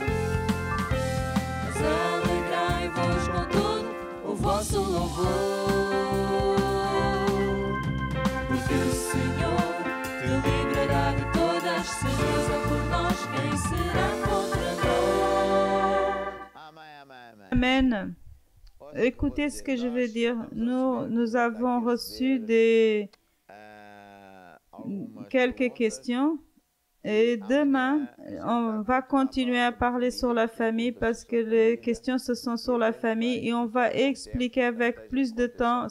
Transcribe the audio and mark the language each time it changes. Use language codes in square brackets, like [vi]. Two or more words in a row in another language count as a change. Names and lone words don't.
[pt] Mas alegrai-vos com todo o vosso louvor, porque o Senhor te livrará de todas, se Deus é por nós, quem será contra nós? Amen. [fr] Écoutez ce que je vais dire. Nous avons reçu quelques questions et demain, on va continuer à parler sur la famille parce que les questions se sont sur la famille et on va expliquer avec plus de temps.